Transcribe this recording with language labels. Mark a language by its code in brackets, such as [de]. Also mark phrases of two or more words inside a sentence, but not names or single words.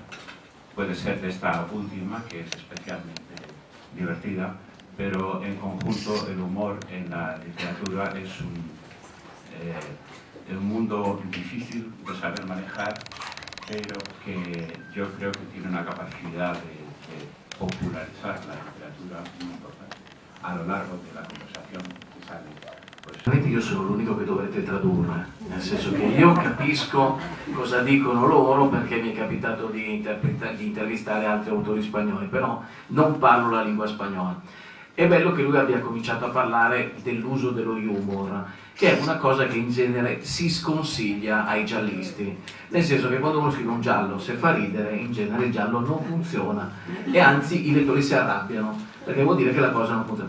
[es] Puede ser de esta última, que es especialmente divertida, pero en conjunto el humor en la literatura es un mundo difícil de saber manejar, pero que yo creo que tiene una capacidad de popularizar la literatura muy importante. A lo largo de la conversación [it] che sale, io sono l'unico che dovrete tradurre, nel senso che io capisco cosa dicono loro perché mi è capitato di intervistare altri autori spagnoli, però non parlo la lingua spagnola. È bello che lui abbia cominciato a parlare dell'uso dello humor, che è una cosa che in genere si sconsiglia ai giallisti, nel senso che quando uno scrive un giallo, se fa ridere, in genere il giallo non funziona, e anzi i lettori si arrabbiano, perché vuol dire che la cosa non funziona.